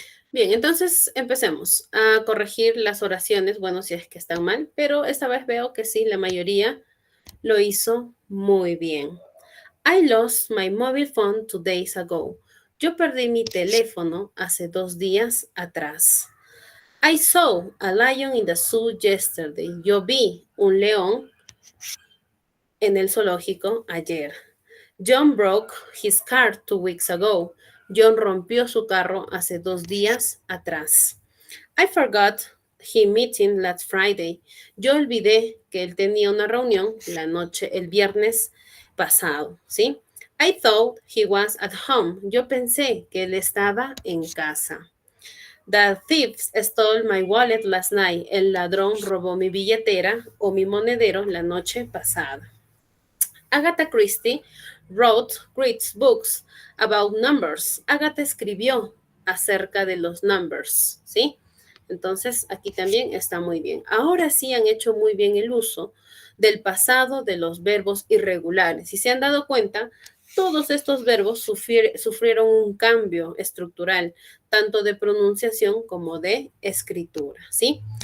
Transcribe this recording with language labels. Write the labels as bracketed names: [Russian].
[Spanish] Bien, entonces empecemos a corregir las oraciones, bueno, si es que están mal, pero esta vez veo que sí, la mayoría lo hizo muy bien. [English] I lost my mobile phone 2 days ago. [Spanish] Yo perdí mi teléfono hace 2 días atrás. [English] I saw a lion in the zoo yesterday. [Spanish] Yo vi un león en el zoológico ayer. [English] John broke his car 2 weeks ago. [Spanish] John rompió su carro hace 2 días atrás. [English] I forgot him meeting last Friday. [Spanish] Yo olvidé que él tenía una reunión el viernes pasado, ¿sí? [English] I thought he was at home. [Spanish] Yo pensé que él estaba en casa. [English] The thieves stole my wallet last night. [Spanish] El ladrón robó mi billetera o mi monedero la noche pasada. [English] Agatha Christie wrote great books about numbers. [Spanish] Agatha escribió acerca de los numbers, ¿sí? Entonces, aquí también está muy bien. Ahora sí han hecho muy bien el uso del pasado de los verbos irregulares. Si se han dado cuenta, todos estos verbos sufrieron un cambio estructural, tanto de pronunciación como de escritura, ¿sí?